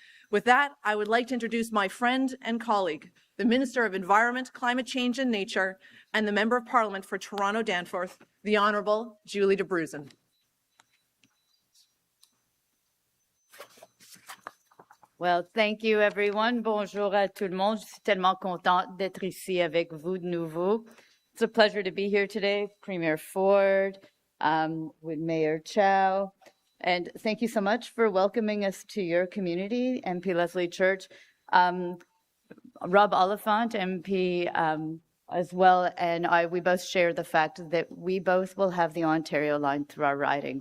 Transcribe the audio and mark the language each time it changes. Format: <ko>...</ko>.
<en>With that, I would like to introduce my friend and colleague, the Minister of Environment, Climate Change and Nature, and the Member of Parliament for Toronto Danforth, the Honourable Julie Dabrusin. Well, thank you, everyone.</en> <fr>Bonjour à tout le monde. Je suis tellement contente d'être ici avec vous de nouveau.</fr> <en>It's a pleasure to be here today, Premier Ford, with Mayor Chow. And thank you so much for welcoming us to your community, MP Leslie Church. Rob Oliphant, MP, as well, and we both share the fact that we both will have the Ontario line through our riding.</en>